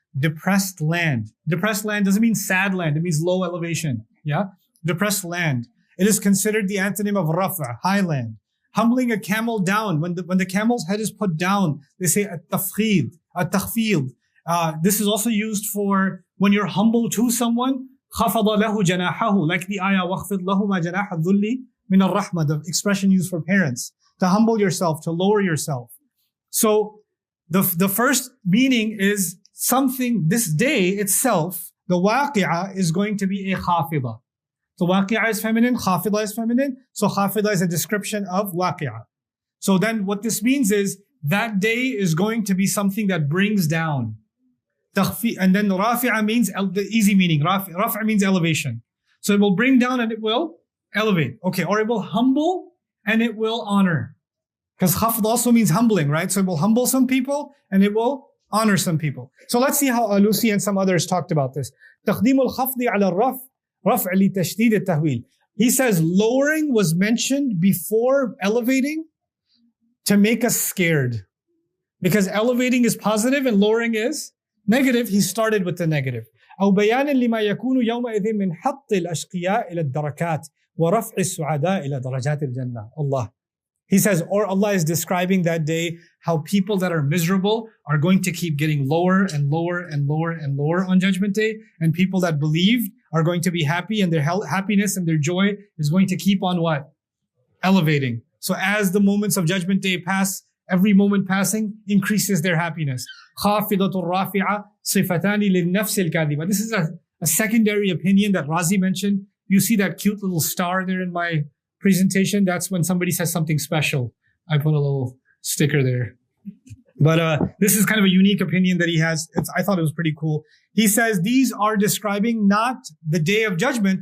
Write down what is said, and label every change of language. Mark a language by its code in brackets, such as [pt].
[en] Depressed land. Depressed land doesn't mean sad land. It means low elevation. Yeah? Depressed land. It is considered the antonym of rafa, high land. Humbling a camel down. When the camel's head is put down, they say at-tafkhid, at-takhfid. This is also used for when you're humble to someone. [ar] خَفَضَ لَهُ جَنَاحَهُ. [en] Like the ayah, [ar] وَخْفِضْ لَهُمَا جَنَاحَ الذُّلِّ مِنَ الرَّحْمَةِ. [en] The expression used for parents. To humble yourself, to lower yourself. So, the first meaning is something, this day itself, the waqi'ah is going to be a khafida. So waqi'ah is feminine, khafida is feminine. So khafida is a description of waqi'ah. So then what this means is that day is going to be something that brings down. And then rafi'a means the easy meaning. Rafi'a means elevation. So it will bring down and it will elevate. Okay, or it will humble and it will honor. Because khafd also means humbling, right? So it will humble some people and it will honor some people. So let's see how Alusi and some others talked about this. [ar] تقديم الخفض على الرفع رفع لتشديد التهويل. [en] He says lowering was mentioned before elevating to make us scared. Because elevating is positive and lowering is negative. He started with the negative. [ar] أو بيانا لما يكون يومئذ من حط الأشقياء إلى الدركات ورفع السعداء إلى درجات الجنة. Allah. [en] He says, or Allah is describing that day how people that are miserable are going to keep getting lower and lower and lower and lower on Judgment Day. And people that believed are going to be happy and their happiness and their joy is going to keep on what? Elevating. So as the moments of Judgment Day pass, every moment passing increases their happiness. [ar] خافضة رافعة صفتان للنفس الكاذبة. [en] This is a secondary opinion that Razi mentioned. You see that cute little star there in my presentation? That's when somebody says something special. I put a little sticker there. But this is kind of a unique opinion that he has. I thought it was pretty cool. He says these are describing not the day of judgment.